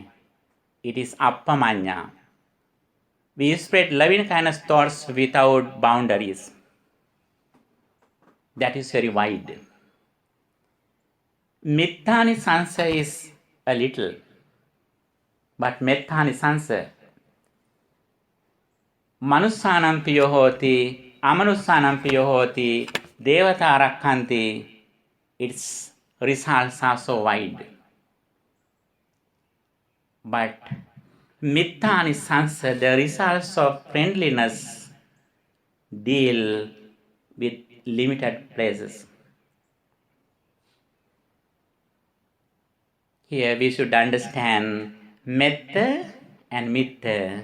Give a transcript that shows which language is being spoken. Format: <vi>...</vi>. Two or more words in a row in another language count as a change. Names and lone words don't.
<en>It is appamanya. We spread loving kindness thoughts without boundaries. That is very wide.</en> <pi>Mittanisansa</pi> <en>is a little, but</en> <pi>mettanisansa, manussanam piyo hoti, amanussanam piyo hoti, devata rakhanti,</pi> <en>its results are so wide. But mittanisansa, the results of friendliness, deal with limited places. Here we should understand metta and mitta.</en>